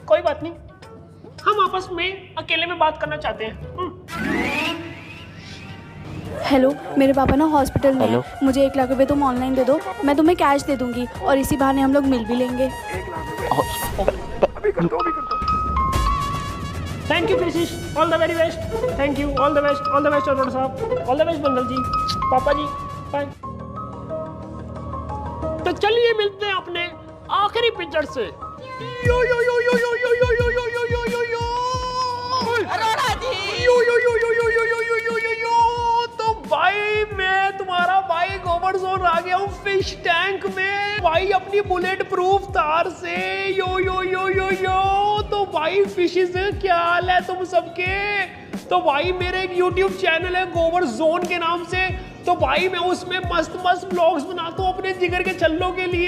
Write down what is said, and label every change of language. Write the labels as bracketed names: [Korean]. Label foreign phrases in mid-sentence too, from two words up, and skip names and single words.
[Hindi] कोई बात नहीं, हम आपस में अकेले में बात करना चाहते हैं। हेलो, मेरे पापा ना हॉस्पिटल में हैं। मुझे 1 लाख रुपए तुम ऑनलाइन दे दो, मैं तुम्हें कैश दे दूंगी और इसी बहाने हम लोग मिल भी लेंगे। अभी कर दो, अभी कर दो। [English] thank you fishish, all the very best. thank you, all the best, all the best Arora sahab, all the best Bandal ji, [Hindi] पापा जी, [English] बाय। [Hindi] तो चलिए मिलते हैं अपने आखिरी पिक्चर से। यो यो यो यो यो यो यो यो यो यो यो यो यो अरोड़ा जी, यो यो यो यो यो यो यो यो यो यो यो। तो भाई मैं तुम्हारा भाई गोबर जोन आ गया हूँ फिश टैंक में भाई, अपनी [English] bullet proof [Hindi] तार से। यो यो यो यो यो। तो भाई फिशेस, क्या हाल है तुम सबके? तो भाई मेरे एक YouTube चैनल है गोबर जोन के नाम से, तो भाई मैं उसमें मस्त मस्त व्लॉग्स बनाता हूँ अपने जिगर के छल्लों के लिए।